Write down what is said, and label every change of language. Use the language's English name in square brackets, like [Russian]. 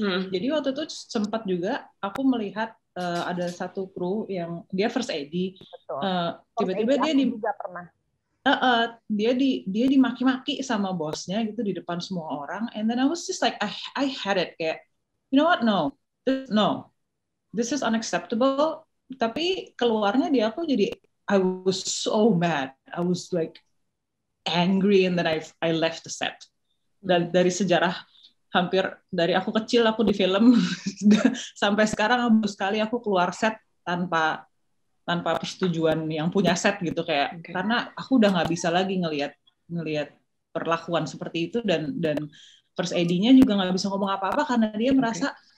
[Indonesian] Jadi waktu itu sempat juga aku melihat ada satu kru yang dia first AD, tiba-tiba dia juga pernah. Dia dimaki-maki sama bosnya gitu di depan semua orang, [English] and then I was just like I had it, kayak you know what, no, this is unacceptable. [Indonesian] Tapi keluarnya di aku jadi [English] I was so mad, I was like angry, and then I left the set. [Indonesian] Dan dari sejarah hampir dari aku kecil aku di film sampai sekarang sekali aku keluar set tanpa persetujuan yang punya set gitu, kayak karena aku udah nggak bisa lagi ngelihat perlakuan seperti itu, dan first AD-nya juga nggak bisa ngomong apa-apa karena dia merasa